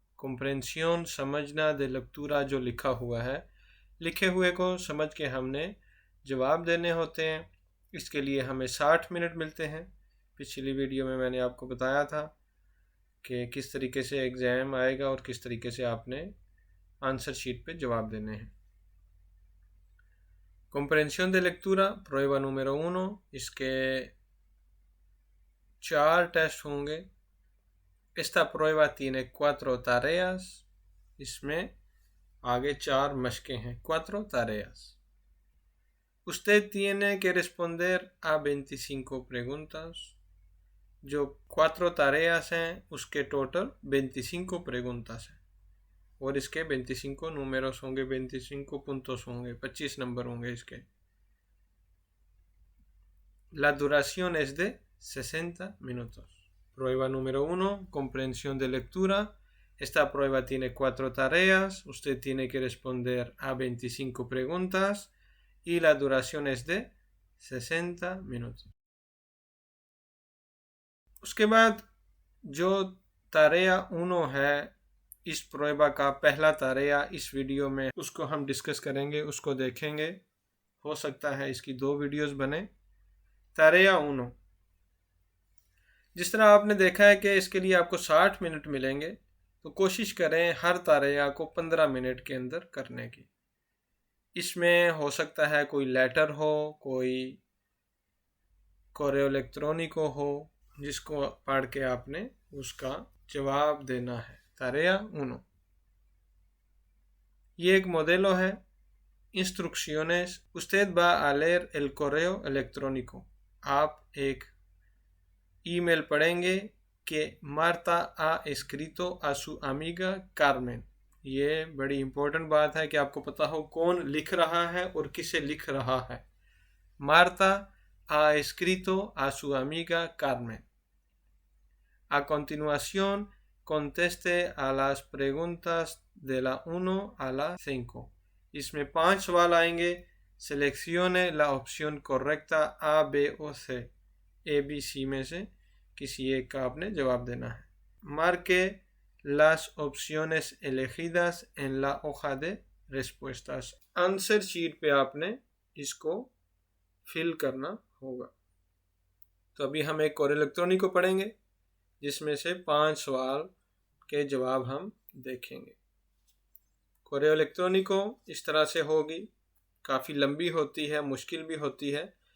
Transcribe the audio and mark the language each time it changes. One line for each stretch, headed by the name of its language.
Hindi: कॉम्प्रेंसियोन समझना, दे लेक्तूरा जो लिखा हुआ है, लिखे हुए को समझ के हमने जवाब देने होते हैं। इसके लिए हमें 60 मिनट मिलते हैं। पिछली वीडियो में मैंने आपको बताया था कि किस तरीके से एग्ज़ाम आएगा और किस तरीके से आपने आंसर शीट पे जवाब देने हैं।
Spanish: Comprensión de lectura, prueba número 1।
Hindi: इसके 4 टेस्ट होंगे।
Spanish: Esta prueba tiene 4 tareas।
Hindi: इसमें आगे 4 मशकें हैं। 4 tareas।
Spanish: Usted tiene que responder a 25 preguntas।
Hindi: जो 4 tareas हैं उसके टोटल 25 preguntas हैं और इसके 25 números होंगे, 25 puntos होंगे, 25 नंबर होंगे इसके।
Spanish: La duración es de 60 minutos। Prueba número 1, comprensión de lectura. Esta prueba tiene 4 tareas. Usted tiene que responder a 25 preguntas y la duración es de 60 minutos।
Hindi: उसके बाद जो तारेया 1 है, इस प्रोएबा का पहला तारेया इस वीडियो में उसको हम डिस्कस करेंगे, उसको देखेंगे। हो सकता है इसकी 2 वीडियोस बने। तारेया 1, जिस तरह आपने देखा है कि इसके लिए आपको 60 मिनट मिलेंगे, तो कोशिश करें हर तारेया को 15 मिनट के अंदर करने की। इसमें हो सकता है कोई लेटर हो, कोई कोरेओ इलेक्ट्रॉनिको हो, जिसको पढ़ के आपने उसका जवाब देना है। तारेया 1। ये एक मोडेलो है। Instrucciones।
Spanish: Usted va a leer el correo electrónico।
Hindi: आप एक ईमेल पढ़ेंगे कि Marta
Spanish: ha escrito a su amiga Carmen।
Hindi: ये बड़ी इम्पोर्टेंट बात है कि आपको पता हो कौन लिख रहा है और किसे लिख रहा है।
Spanish: मार्ता ha escrito a su amiga Carmen। A continuación, conteste a las preguntas de la 1 a la 5।
Hindi: इसमें 5 सवाल आएंगे।
Spanish: Seleccione la opción correcta A, B o C।
Hindi: A, B, C में से किसी एक का आपने जवाब देना है।
Spanish: Marque las opciones elegidas en la hoja de respuestas।
Hindi: Answer sheet पे आपने इसको फिल करना होगा। तो अभी हम एक कोरेओ इलेक्ट्रॉनिको पढ़ेंगे जिसमें से 5 सवाल के जवाब हम देखेंगे। कोरेओ इलेक्ट्रॉनिको इस तरह से होगी, काफ़ी लंबी होती है, मुश्किल भी होती है।